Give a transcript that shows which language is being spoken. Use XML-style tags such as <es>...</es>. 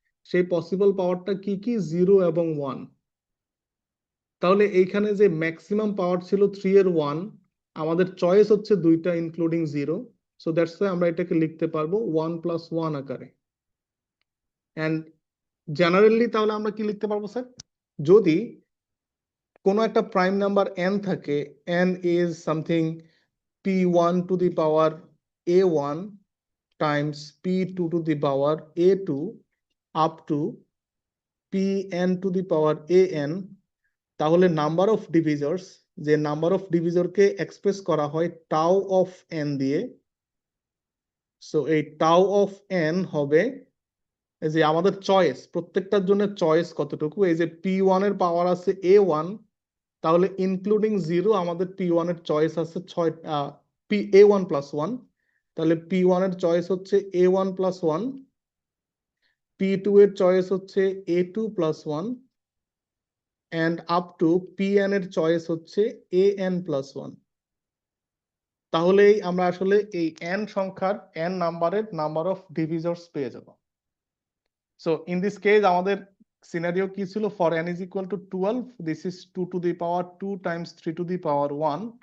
<bn>সেই পসিবল পাওয়ারটা কি কি? 0 এবং 1। তাহলে এইখানে যে ম্যাক্সিমাম পাওয়ার ছিল 3 এর 1, আমাদের চয়েস হচ্ছে দুইটা ইনক্লুডিং 0। সো দ্যাটস ওয়াই আমরা এটাকে লিখতে পারবো 1 প্লাস 1 আকারে। এন্ড জেনারেলি তাহলে আমরা কি লিখতে পারবো স্যার? যদি কোনো একটা প্রাইম নাম্বার n থাকে,</bn> <en>n is something p1 to the power a1 times p2 to the power a2 up to pn to the power an,</en> <bn>তাহলে নাম্বার অফ ডিভিজর্স, যে নাম্বার অফ ডিভিজরকে এক্সপ্রেস করা হয় টাউ অফ n দিয়ে। So এই tau of n হবে এই যে আমাদের চয়েস, প্রত্যেকটার জন্য চয়েস কতটুকু, এই যে p1 এর পাওয়ার আছে a1, তাহলে ইনক্লুডিং 0 আমাদের p1 এর চয়েস আছে 6, a1 প্লাস 1। তাহলে p1 এর চয়েস হচ্ছে a1 প্লাস 1, p2 এর চয়েস হচ্ছে a2 plus 1, end up to pn এর চয়েস হচ্ছে an প্লাস 1। তাহলেই আমরা আসলে এই n সংখ্যার n নাম্বারের নাম্বার অফ ডিভিজর্স পেয়ে যাব। সো ইন দিস কেস আমাদের সিনারিও কি ছিল?</bn> <en>For n is equal to 12, this is 2 to the power 2 times 3 to the power 1।</en>